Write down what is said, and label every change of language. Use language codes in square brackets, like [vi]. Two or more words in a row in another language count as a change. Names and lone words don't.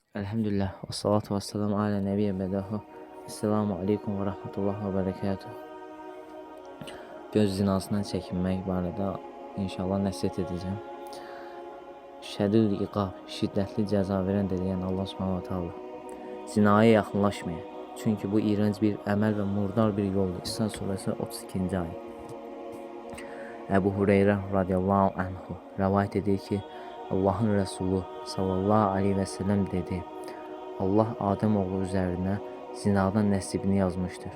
[ar] الحمد لله والصلاة والسلام على نبي بعده. السلام عليكم ورحمة الله وبركاته. [az] Göz zinasından çəkinmək barədə inşallah nəsihət edəcəm. [ar] شديد العقاب, [az] şiddətli cəza verən deyən Allah [ar] سبحانه تعالى. [az] Zinaya yaxınlaşmayın. Çünki bu iğrənc bir əməl və murdar bir yoldur. İsra surəsi 32-ci ayə. Əbu Hüreyrə [ar] رضي الله عنه [az] rəvayət edir ki, Allahın Rəsulu [ar] صلى الله عليه وسلم [az] dedi: Allah Adəm oğlu üzərinə zinadan nəsibini yazmışdır.